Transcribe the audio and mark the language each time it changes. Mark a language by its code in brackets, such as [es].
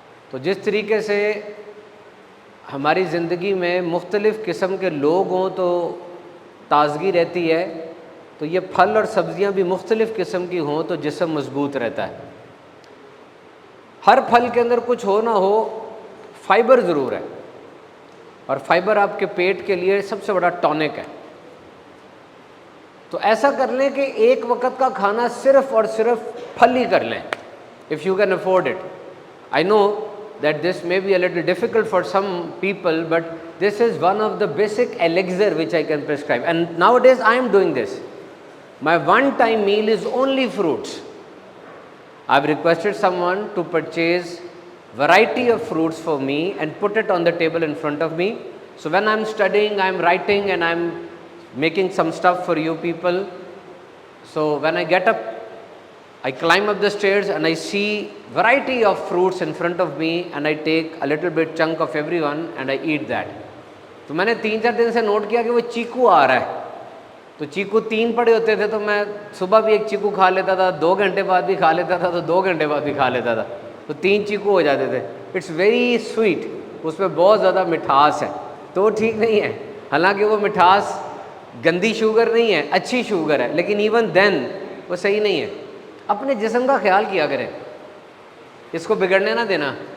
[ur] تو جس طریقے سے ہماری زندگی میں مختلف قسم کے لوگ ہوں تو تازگی رہتی ہے، تو یہ پھل اور سبزیاں بھی مختلف قسم کی ہوں تو جسم مضبوط رہتا ہے۔ ہر پھل کے اندر کچھ ہو نہ ہو فائبر ضرور ہے، اور فائبر آپ کے پیٹ کے لیے سب سے بڑا ٹونک ہے۔ تو ایسا کر لیں کہ ایک وقت کا کھانا صرف اور صرف پھل ہی کر لیں، [en] if you can afford it. I know that this may be a little difficult for some people, but this is one of the basic elixir which I can prescribe. And nowadays I am doing this. My one-time meal is only fruits. I've requested someone to purchase variety of fruits for me and put it on the table in front of me. So when I'm studying, I'm writing, and I'm making some stuff for you people. So when I get up, I climb up the stairs and I see variety of fruits in front of me, and I take a little bit chunk of everyone and I eat that. [ur] تو میں نے 3-4 دن سے note کیا کہ وہ چیکو آ رہا ہے، تو چیکو 3 پڑے ہوتے تھے تو میں صبح بھی ایک چیکو کھا لیتا تھا، 2 گھنٹے بعد بھی کھا لیتا تھا، تو 2 گھنٹے بعد بھی کھا لیتا تھا، تو 3 چیکو ہو جاتے تھے۔ [en] it's very sweet, [ur] اس میں بہت زیادہ مٹھاس ہے، تو وہ ٹھیک نہیں ہے۔ حالانکہ وہ مٹھاس گندی شوگر نہیں ہے، اچھی شوگر ہے، لیکن [en] even then [ur] وہ صحیح نہیں ہے۔ اپنے جسم کا خیال کیا کریں، اس کو بگڑنے نہ دینا،